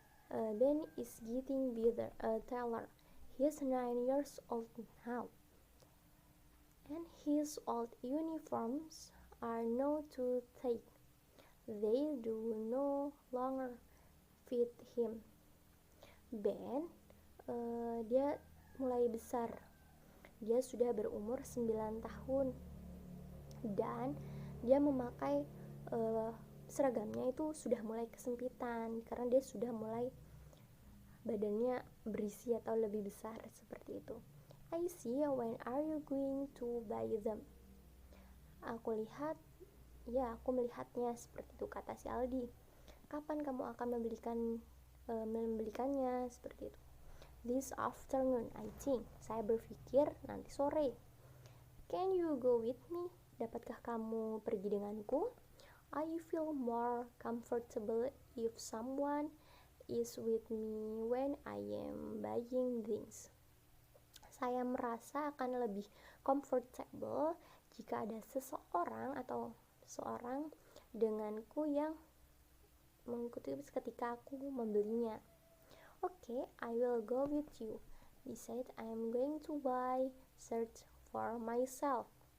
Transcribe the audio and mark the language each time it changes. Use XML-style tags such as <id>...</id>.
<en>Ben is getting better, taller. He's 9 years old now, and his old uniforms are now too tight. They do no longer fit him.</en> <id>Ben, dia mulai besar. Dia sudah berumur 9 tahun dan dia memakai seragamnya itu sudah mulai kesempitan karena dia sudah mulai badannya berisi atau lebih besar, seperti itu.</id> <en>I see. When are you going to buy them?</en> <id>Aku melihatnya, seperti itu kata si Aldi. Kapan kamu akan membelikannya, seperti itu.</id> <en>This afternoon, I think.</en> <id>Saya berpikir nanti sore.</id> <en>Can you go with me?</en> <id>Dapatkah kamu pergi denganku?</id> <en>I feel more comfortable if someone is with me when I am buying things.</en> <id>Saya merasa akan lebih comfortable jika ada seseorang atau seorang denganku yang mengikuti ketika aku membelinya.</id> <en>Okay, I will go with you. He said, I am going to buy shirts for myself.</en>